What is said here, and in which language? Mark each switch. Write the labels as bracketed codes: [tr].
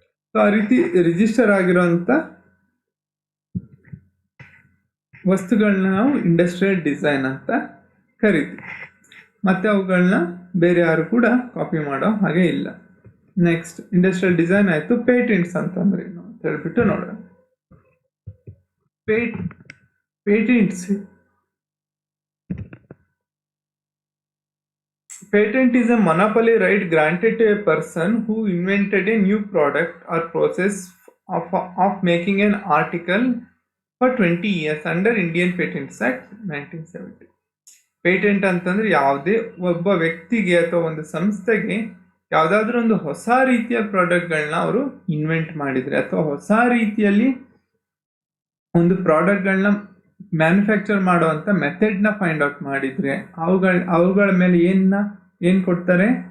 [kn] So ಆ ರೀತಿ register ಆಗಿರೋಂಥ ವಸ್ತುಗಳನ್ನ ನಾವು ಇಂಡಸ್ಟ್ರಿಯಲ್ ಡಿಸೈನ್ ಅಂತ ಕರಿತೀವಿ. ಮತ್ತೆ ಅವುಗಳನ್ನ ಬೇರೆ ಯಾರು ಕೂಡ ಕಾಪಿ ಮಾಡೋ ಹಾಗೆ ಇಲ್ಲ. ನೆಕ್ಸ್ಟ್ ಇಂಡಸ್ಟ್ರಿಯಲ್ ಡಿಸೈನ್ ಆಯಿತು. ಪೇಟೆಂಟ್ಸ್ ಅಂತಂದ್ರೆ ಏನು ಅಂತ ಹೇಳ್ಬಿಟ್ಟು ನೋಡೋಣ. [en] Patents Patent is a monopoly right granted to a person who invented a new product or process of making an article for 20 years under Indian Patents Act 1970. [kn] Patent ಅಂತಂದ್ರೆ ಯಾವುದೇ ಒಬ್ಬ ವ್ಯಕ್ತಿಗೆ ಅಥವಾ ಒಂದು ಸಂಸ್ಥೆಗೆ ಯಾವುದಾದ್ರೂ ಒಂದು ಹೊಸ ರೀತಿಯ ಪ್ರಾಡಕ್ಟ್ಗಳನ್ನ ಅವರು ಇನ್ವೆಂಟ್ ಮಾಡಿದ್ರೆ ಅಥವಾ ಹೊಸ ರೀತಿಯಲ್ಲಿ ಒಂದು ಪ್ರಾಡಕ್ಟ್ಗಳನ್ನ ಮ್ಯಾನುಫ್ಯಾಕ್ಚರ್ ಮಾಡುವಂಥ ಮೆಥಡ್ನ ಫೈಂಡ್ ಔಟ್ ಮಾಡಿದ್ರೆ ಅವುಗಳ ಮೇಲೆ ಏನು ಕೊಡ್ತಾರೆ?